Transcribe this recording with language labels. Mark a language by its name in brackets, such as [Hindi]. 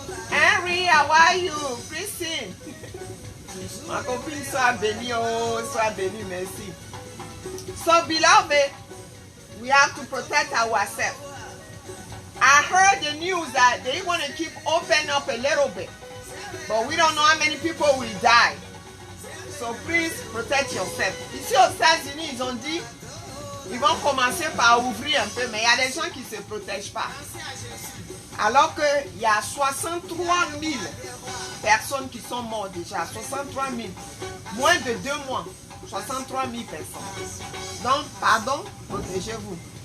[French] Mais Henry, [English] how are you? [French] Christine. Ma copine soit bénie, oh, soit bénie, merci. [English] So, beloved, we have to protect ourselves. I heard the news that they want to keep open up a little bit, but we don't know how many people will die. So please protect yourself. [French] Ici aux États-Unis, ils ont dit, ils vont commencer par ouvrir un peu, mais il y a des gens qui ne se protègent pas. Alors qu'il y a 63 000 personnes qui sont mortes déjà. 63 000. Moins de 2 mois. 63 000 personnes. Donc, pardon, protégez-vous.